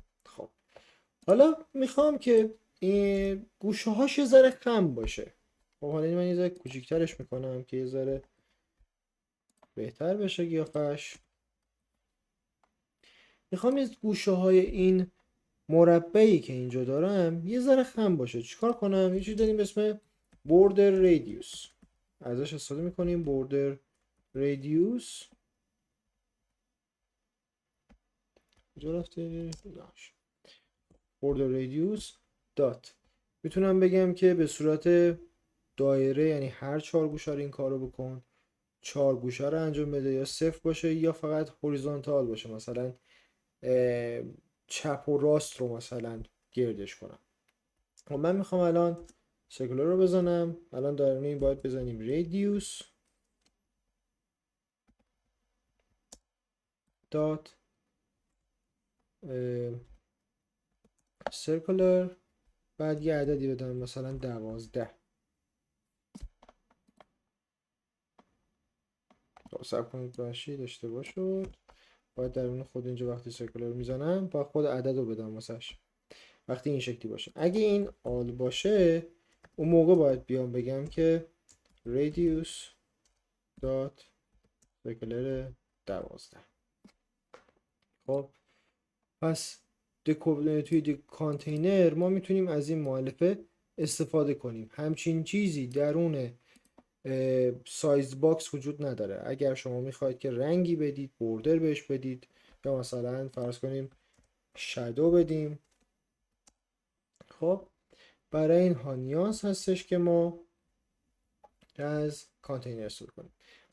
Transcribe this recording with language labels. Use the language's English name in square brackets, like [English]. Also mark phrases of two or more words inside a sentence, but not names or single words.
[Persian] خب حالا میخوام که این گوشه هاش یه ذره خم باشه. خب حالا من یه ذره کوچیکترش میکنم که یه ذره بهتر بشه قیافش. میخوام یه گوشه های این مربعی که اینجا دارم یه ذره خم باشه. چیکار کنم؟ یه چیز داریم به اسم [English] border radius، [Persian] ازش استفاده میکنیم. [English] border radius [Persian] کجا رفته؟ [English] border radius dot، [Persian] میتونم بگم که به صورت دایره، یعنی هر 4 گوشه رو این کارو بکن، 4 گوشه رو انجام بده، یا صفر باشه یا فقط هوریزونتال باشه، مثلا چپ و راست رو مثلا گردش کنم. خب من میخوام الان سرکولر رو بزنم. الان در این باید بزنیم [English] radius dot circular، [Persian] بعد یه عددی بدم مثلا 12. سب کنید باشید اشتباه شد. باید درون خود اینجا وقتی سرکولر میزنم باید خود عدد رو بدم واسش وقتی این شکلی باشه. اگه این آل باشه اون موقع باید بیام بگم که [English] radius dot circular [Persian] 12. خب پس توی کانتینر ما میتونیم از این مؤلفه استفاده کنیم. همچین چیزی درون سایز باکس وجود نداره. اگر شما میخواید که رنگی بدید، بوردر بهش بدید، یا مثلا فرض کنیم شادو بدیم، خب برای اینها نیاز هستش که ما از کانتینر استفاده کنیم.